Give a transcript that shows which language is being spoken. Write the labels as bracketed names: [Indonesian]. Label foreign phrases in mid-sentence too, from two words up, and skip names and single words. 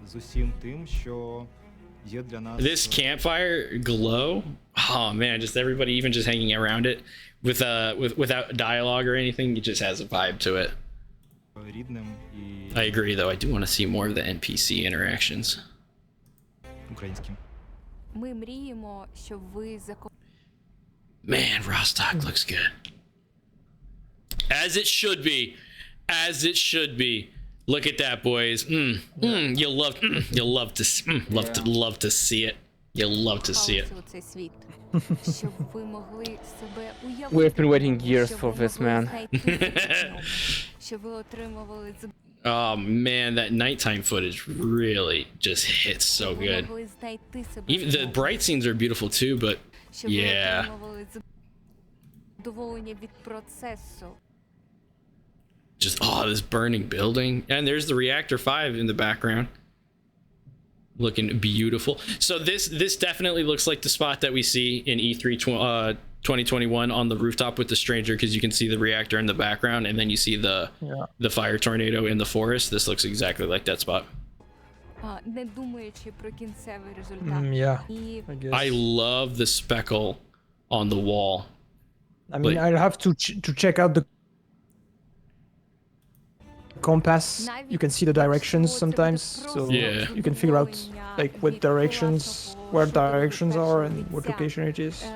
[English] This campfire glow, oh man, just everybody even just hanging around it without dialogue or anything, it just has a vibe to it. I agree though, I do want to see more of the NPC interactions. [Ukrainian] Ми мріємо, щоб ви [English] Man, Rostock looks good. As it should be. As it should be. Look at that, boys. You'll love to see it. You'll love to see it. [Ukrainian] цей світ, щоб ви могли себе уявити. [English] We've been waiting years [Ukrainian] щоб [English] for [Ukrainian] ви [English] this, [Ukrainian] могли [English] man. [Ukrainian] знайти себе, щоб ви отримували [English] Oh man, that nighttime footage really just hits so good. [Ukrainian] могли знайти себе [English] Even the bright scenes are beautiful too, but [Ukrainian] щоб ви [English] yeah. [Ukrainian] отримували задоволення від процесу. [English] Just this burning building, and there's the reactor 5 in the background, looking beautiful. So this definitely looks like the spot that we see in E3 2021 on the rooftop with the stranger, because you can see the reactor in the background, and then you see the fire tornado in the forest. This looks exactly like that spot. [Ukrainian] Не думаючи про кінцевий результат. [English] Yeah, [Ukrainian] І [English] I guess. I love the speckle on the wall. I mean, I'll have to check out the compass. You can see the directions sometimes, so Yeah. you can figure out like what directions, where directions are, and what location it is.